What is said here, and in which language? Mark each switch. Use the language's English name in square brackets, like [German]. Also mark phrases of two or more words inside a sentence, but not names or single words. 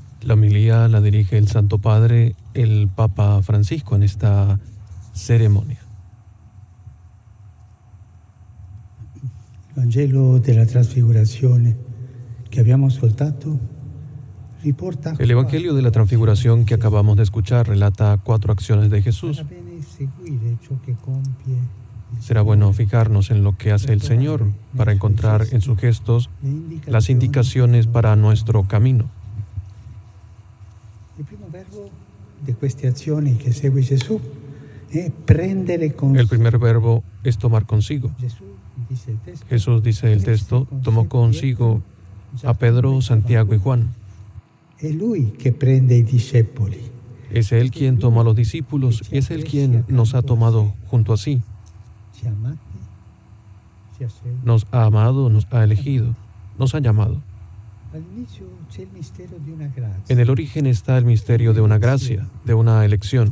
[Spanish] La homilía la dirige el Santo Padre, el Papa Francisco, en esta ceremonia. [Italian] Il Vangelo della Trasfigurazione che abbiamo ascoltato riporta. [Spanish] El Evangelio de la Transfiguración que acabamos de escuchar relata 4 acciones de Jesús. Será bueno fijarnos en lo que hace el Señor para encontrar en sus gestos las indicaciones para nuestro camino. [Italian] Il primo verbo di queste azioni che segue Gesù è prendere con. [Spanish] El primer verbo es tomar consigo. Jesús, dice el texto, tomó consigo a Pedro, Santiago y Juan. [Italian] È lui che prende i discepoli. [Spanish] Es Él quien toma a los discípulos y es Él quien nos ha tomado junto a sí. Nos ha amado, nos ha elegido, nos ha llamado. En el origen está el misterio de una gracia, de una elección.